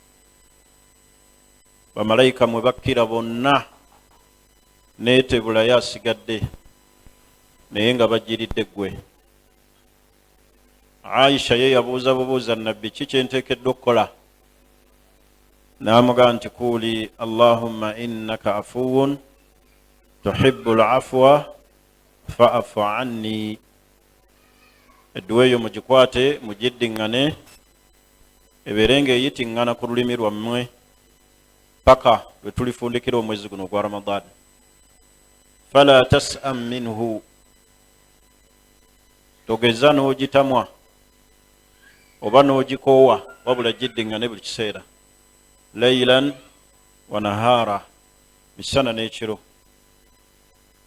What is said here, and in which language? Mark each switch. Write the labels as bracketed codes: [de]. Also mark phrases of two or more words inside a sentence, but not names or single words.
[lg] Bamalayika mwe bakkira bonna n'etebulayo asigadde, naye nga bajjiridde ggwe. Aisha ye yabuuza bubuuza nabbi, ki kyenteekeddwa okukola? N'amugamba nti [ar] قولي اللهم إنك عفو تحب العفو فاعف عني. [lg] Edduwa eyo mugikwate mugiddiŋŋane, ebeere ng'eyitiŋŋana ku lulimi lwammwe paka lwe tulifundikira omwezi guno gwa Ramadan. [ar] فلا تسأم منه, [lg] togeza n'ogitamwa oba n'ogikoowa, wabula giddiŋŋane buli kiseera, [ar] ليلا ونهارا, [lg] misana n'ekiro.